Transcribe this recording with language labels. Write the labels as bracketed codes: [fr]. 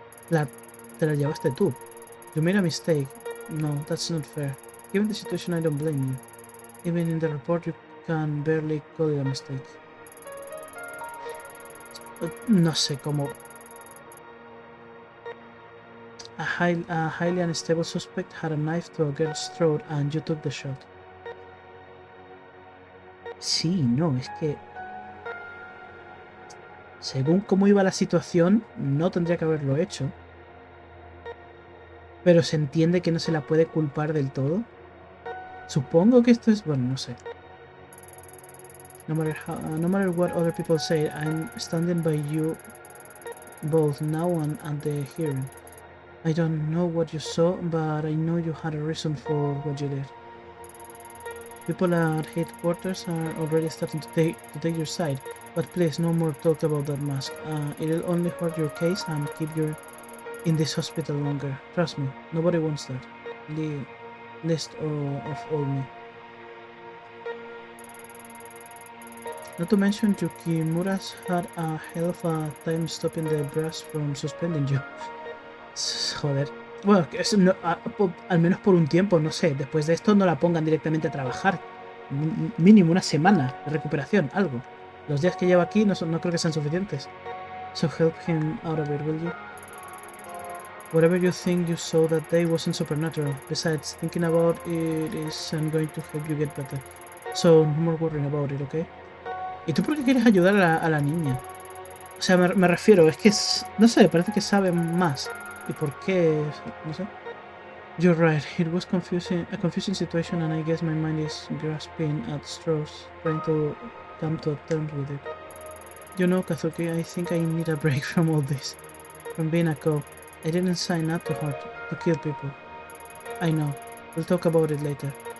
[es] Te la llevaste tú. [en] You made a mistake. No, that's not fair. Given the situation, I don't blame you. Even in the report, can barely call it a mistake. [es] No sé cómo. [en] A highly unstable suspect had a knife to a girl's throat and you took the shot. [es] Sí, no, es que según cómo iba la situación, no tendría que haberlo hecho. Pero se entiende que no se la puede culpar del todo. Supongo que esto es... Bueno, no sé. [en] No matter what other people say, I'm standing by you both now and at the hearing. I don't know what you saw, but I know you had a reason for what you did. People at headquarters are already starting to take your side, but please, no more talk about that mask. It'll only hurt your case and keep you in this hospital longer. Trust me, nobody wants that. Least of all me. Not to mention, Yukimura's had a hell of a time stopping the brass from suspending you. [es] Joder. Bueno, al menos por un tiempo, no sé. Después de esto no la pongan directamente a trabajar. Mínimo una semana de recuperación, algo. Los días que lleva aquí no creo que sean suficientes. [en] So help him out of it, will you? Whatever you think you saw that day wasn't supernatural. Besides, thinking about it isn't going to help you get better. So no more worrying about it, okay? [es] ¿Y tú por qué quieres ayudar a la niña? O sea, me refiero, es que no sé, parece que sabe más. ¿Y por qué? No sé. [en] You're right, it was a confusing situation and I guess my mind is grasping at straws, trying to come to terms with it. You know, Kazuki, I think I need a break from all this. From being a cop. I didn't sign up to kill people. I know. We'll talk about it later.